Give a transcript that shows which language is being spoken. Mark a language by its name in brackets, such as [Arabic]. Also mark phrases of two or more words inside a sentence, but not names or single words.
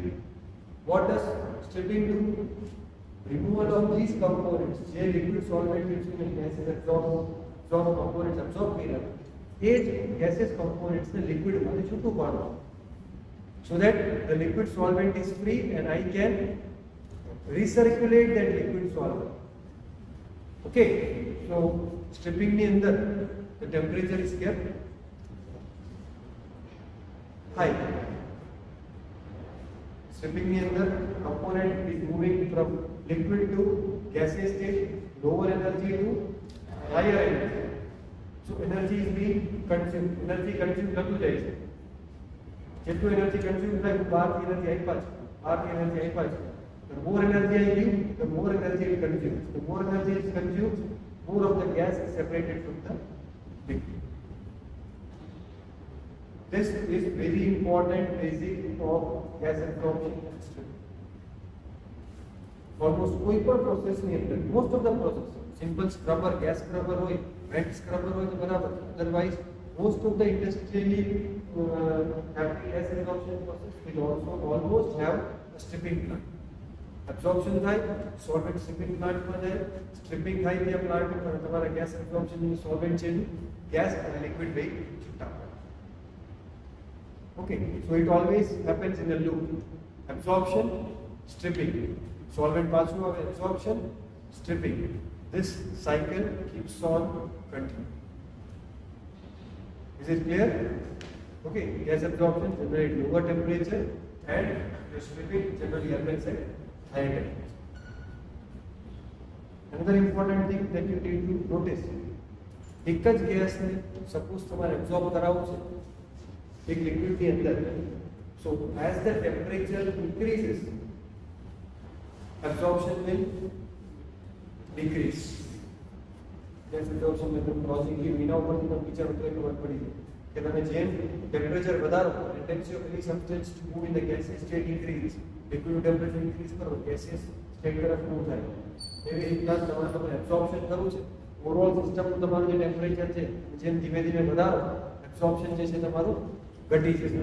[English] What does stripping do? Removal of these components, જે liquid solvent using gases absorb components absorb [Gujarati] કર્યા, એ જ [English] gases components ને liquid [Gujarati] માંથી છૂટું પાડવાનું, [English] so that the liquid solvent is free and I can recirculate that liquid solvent. Okay, so stripping [Gujarati] ની અંદર [English] the temperature is kept high. Stripping [Gujarati] ની અંદર [English] component is moving from liquid to gaseous state, lower energy to higher energy. So energy is being consumed. Energy consumed [Gujarati] થતું જાય છે. જેટલું [English] energy consume [Gujarati] થાય બહારથી એનર્જી આપ્યા છે. [English] The more energy I give, the more energy it consumes. The more energy is consumed, more of the gas is separated from the liquid. This is very important basic of gas absorption system. [Gujarati] Almost કોઈ પણ પ્રોસેસ ની અંદર, [English] most of the process, simple scrubber, gas scrubber [Gujarati] હોય, vent scrubber હોય તો બરાબર. [English] Otherwise, most of the industrially happening gas absorption process will also almost have a stripping plant. [Gujarati] Absorption થાય, [English] solvent stripping plant [Gujarati] માં જાય, stripping થાય ત્યાં plant પર તમારા [English] gas absorption [Gujarati] ની solvent છે, gas અને liquid બે છૂટા પડે. [English] Okay, so it always happens in a loop. Absorption, stripping. Solvent [Gujarati] પાછું આવે, [English] absorption, stripping. This cycle keeps on continuing. Is it clear? Okay, gas absorption generally lower temperature and the stripping generally happens at higher temperature. Another important thing that you need to notice, [Gujarati] એક જ ગેસને સપોઝ તમારે એબ્ઝોર્બ કરાવવું છે એક લિક્વિડની અંદર, [English] so as the temperature increases, absorption will decrease. Gas absorption method logically [Gujarati] વિના ઉપરથી પણ વિચારો તો ખબર પડી જાય કે તમે જેમ ટેમ્પરેચર વધારો, [English] tendency of any substance to move in the gaseous state increases. Liquid temperature increase કરો, gaseous state તરફ move થાય. [Gujarati] એવી રીતના તમારે absorption કરવું છે. [English] overall system [Gujarati] તમારું જે ટેમ્પરેચર છે જેમ ધીમે ધીમે વધારો, absorption જે છે તમારું ઘટી જશે.